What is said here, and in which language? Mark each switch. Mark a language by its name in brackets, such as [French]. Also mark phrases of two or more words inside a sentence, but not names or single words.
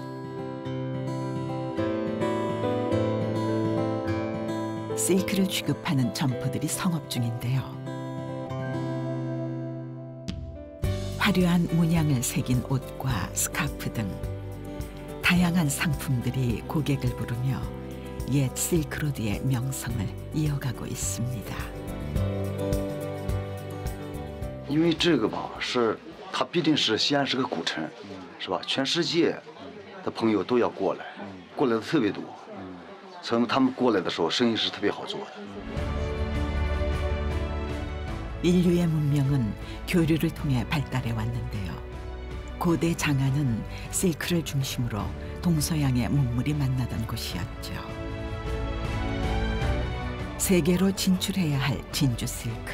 [Korean] 실크를 취급하는 점포들이 성업 중인데요. 화려한 문양을 새긴 옷과 스카프 등 다양한 상품들이 고객을 부르며 옛 실크로드의 명성을 이어가고 있습니다. [Chinese] 因为这个吧，它毕竟是西安是个古城，是吧？全世界的朋友都要过来，过来的特别多。所以他们过来的时候，生意是特别好做的。 [Korean] 인류의 문명은 교류를 통해 발달해 왔는데요. 고대 장안은 실크를 중심으로 동서양의 문물이 만나던 곳이었죠. 세계로 진출해야 할 진주 실크.